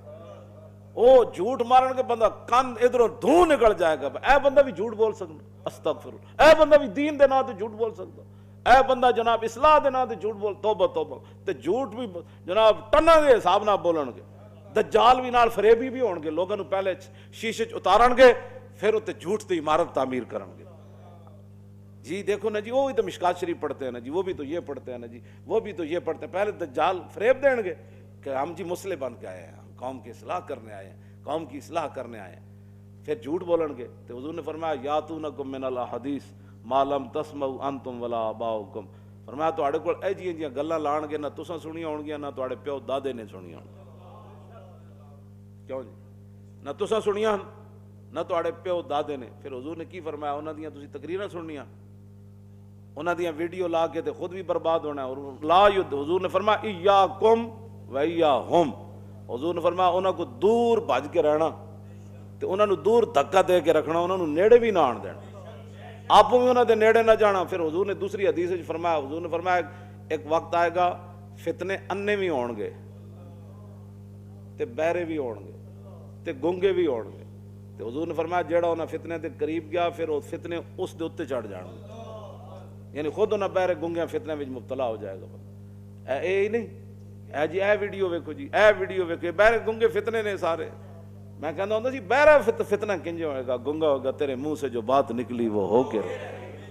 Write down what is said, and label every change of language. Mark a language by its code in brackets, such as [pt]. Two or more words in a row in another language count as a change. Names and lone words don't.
[pa] او جھوٹ مارن کے بندہ کان ادھر دھوں نکل جائے گا. اے بندہ بھی جھوٹ بول سکتا, [ar] استغفر اللہ. [pa] اے بندہ بھی دین دے نام تے جھوٹ بول سکتا, اے بندہ جناب اصلاح دے نام تے جھوٹ بول. توبہ توبہ. تے جھوٹ بھی جناب ٹنا دے حساب نہ بولن گے. دجال بھی نال فریبی بھی ہون گے, لوگوں نو پہلے شیشے چ اتارن گے, پھر اتنے جھوٹ تے عمارت تعمیر کرن گے. [ur] جی دیکھو نا جی, وہ بھی تو مشکات شریف پڑھتے ہیں نا جی, وہ بھی تو یہ پڑھتے ہیں نا جی, وہ بھی تو یہ پڑھتے ہیں. پہلے دجال فریب دیں گے کہ ہم جی مسلح بن کے آئے ہیں, ہم قوم کی اصلاح کرنے آئے ہیں, قوم کی اصلاح کرنے آئے ہیں. [pa] پھر جھوٹ بولن گے. تو حضور نے فرمایا [ar] یاتونکم من الاحادیث ما لم تسمعوا انتم ولا آباؤکم. [pa] فرمایا تواڈے کول اے جیاں گلاں لان گے نہ تساں سنیاں ہون گیاں نہ تواڈے پیو دادے نے سنیاں ہون. کیوں جی, نہ تساں سنیاں نہ تواڈے پیو دادے نے. پھر حضور نے کی فرمایا, انہاں دیاں تسی تقریراں سننیاں, انہاں دیاں ویڈیو لا کے تے خود بھی برباد ہونا ہے. اور لا حضور نے فرمایا [ar] ایاکم و ایاہم. [pa] حضور نے فرمایا انہاں کو دور بھج کے رہنا تے انہاں نو دور دھکا دے کے رکھنا, انہاں نو نیڑے بھی نہ آن دینا, آپ بھی انہاں دے نیڑے نہ جانا. پھر حضور نے دوسری حدیث وچ فرمایا, حضور نے فرمایا ایک وقت آئے گا فتنے انے بھی ہون گے تے بہرے بھی ہون گے تے گونگے بھی ہون گے. تے حضور نے فرمایا جیڑا انہاں فتنے دے قریب گیا پھر وہ فتنے اس دے اوتے چڑھ جان گے, یعنی خود انہاں بہرے گونگے فتنے وچ مبتلا ہو جائے گا. اے ہی نہیں, اے جی اے ویڈیو ویکھو جی, اے ویڈیو ویکھو, بہرے گونگے فتنے نے سارے. [ur] میں کہتا ہوں جی بہرا فتنہ [pa] کنج ہوئے گا, [ur] گونگا ہوگا, تیرے منہ سے جو بات نکلی وہ ہو کے رہے.